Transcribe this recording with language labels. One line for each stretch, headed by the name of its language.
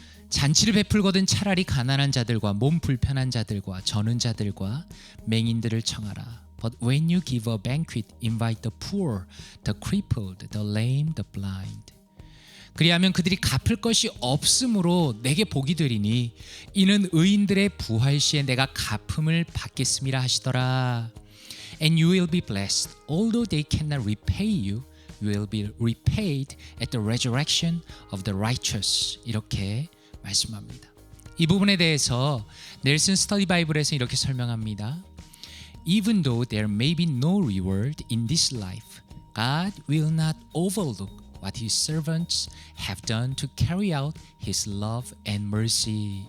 Korean: 잔치를 베풀거든 차라리 가난한 자들과 몸 불편한 자들과 저는 자들과 맹인들을 청하라.
English: But when you give a banquet, invite the poor, the crippled, the lame, the blind.
Korean: 그리하면 그들이 갚을 것이 없으므로 내게 복이 되리니 이는 의인들의 부활 시에 내가 갚음을 받겠음이라 하시더라.
English: And you will be blessed, although they cannot repay you. You will be repaid at the resurrection of the righteous.
Korean: 이렇게 말씀합니다. 이 부분에 대해서 넬슨 스터디 바이블에서 이렇게 설명합니다.
English: Even though there may be no reward in this life, God will not overlook what His servants have done to carry out His love and mercy.